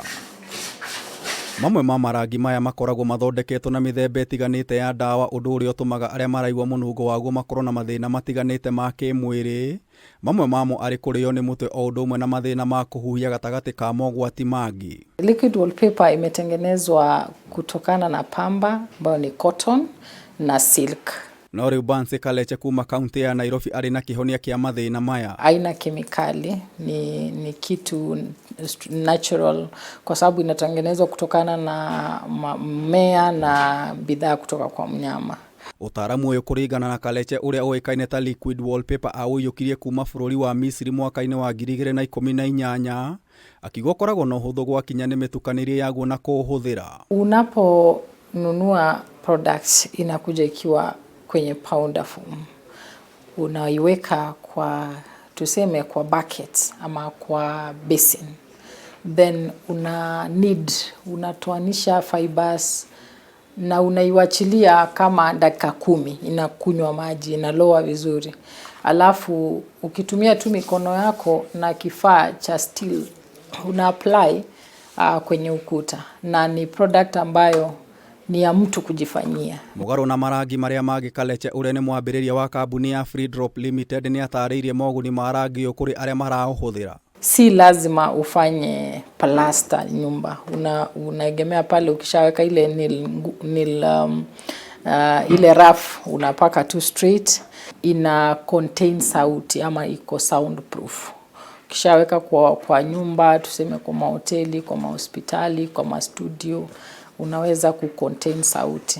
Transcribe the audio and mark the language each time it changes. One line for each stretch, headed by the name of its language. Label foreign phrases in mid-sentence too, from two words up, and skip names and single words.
Kikuyu: Mamwe ma marangi maya makoragwo mathondeketwo na mithemba itiganite ya ndawa, undu uria utumaga aria maraigua munungo waguo makorwo na mathina matiganite ma kimwiri. Mamwe mamo ari kurio ni mutwe o undu umwe na mathina ma kuhuhia gatagati ka mogwati mangi.
English: Liquid wallpaper
Swahili: imetengenezwa kutokana na pamba ambayo ni cotton na silk.
Kikuyu: No riu Bance Kaleche kuuma kaunti ya Nairobi ari na kihonia kia mathina maya.
Swahili: Aina kemikali, ni kitu natural kwa sababu inatengenezwa kutokana na mmea na bidhaa kutoka kwa mnyama.
Kikuyu: Utaramu uyu kuringana na Kaleche uria uikaine ta
English: liquid wallpaper
Kikuyu: aiyukitie kuuma bururi wa Misiri mwaka-ini wa 2018, akiuga koragwo na uhuthu gwakinya ni mitukanirie yaguo na kuhuthira.
Swahili: Unaponunua products inakuja ikiwa kwenye
English: powder form.
Swahili: Unaiweka kwa tuseme kwa bucket ama kwa basin. Then unatoanisha fibers na unaiwachilia kama dakika 10, inakunywa maji, inaloa vizuri. Alafu ukitumia tu mikono yako na kifaa cha steel una apply kwenye ukuta, na ni product ambayo ni ya mtu kujifanyia.
Kikuyu: Mugaro na marangi maria magi Kaleche uria ni mwambiriria wa kambuni ya Free Drop Limited ni atariirie moguni marangi ukuri aria marauhuthira.
Swahili: Si lazima ufanye plaster nyumba. Unaegemea pale, ukishaweka ile ile rough unapaka tu straight, ina contain sauti ama iko soundproof. Ukishaweka kwa nyumba, tuseme kwa mahoteli, kwa mahospitali, kwa mastudio, unaweza kucontain sauti.